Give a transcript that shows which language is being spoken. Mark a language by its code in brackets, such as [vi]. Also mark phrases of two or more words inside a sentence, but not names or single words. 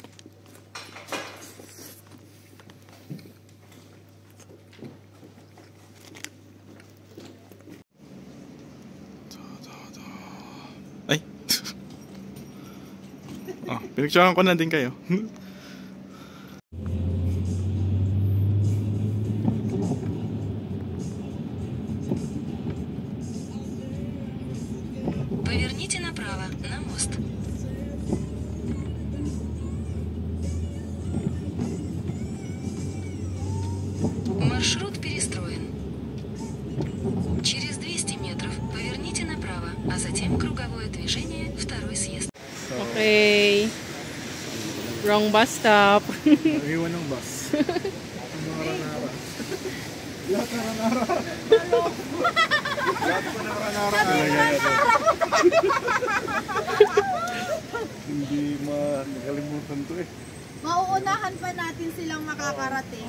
[tl] Ay. Oh, pinicturean ko na din kayo. [ru] Поверните направо, на мост. Маршрут перестроен. Через 200 метров поверните направо, а затем круговое движение, второй съезд. [en] Okay. Wrong bus stop. [tl] Iwan ng bus. Nara-nara. Lahat nara-nara. Lahat pa nara-nara. Hindi makalimutan to eh. Mauunahan pa natin silang makakarating.